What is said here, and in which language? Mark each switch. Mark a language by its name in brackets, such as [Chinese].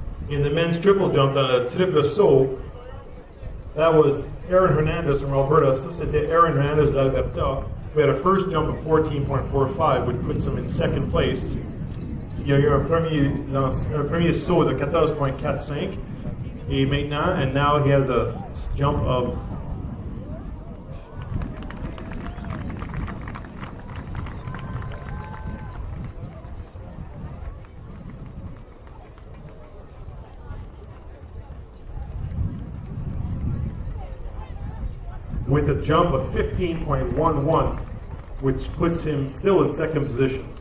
[English] In the men's triple jump [French] dans le triple saut, [English] that was Aaron Hernandez from Alberta. [French] Ça, c'était Aaron Hernandez d'Alberta. [English] We had a first jump of 14.45, which puts him in second place. [French] Il y a eu un premier saut de 14.45. Et maintenant, [English] and now he has a jump of with a jump of 15.11, which puts him still in second position.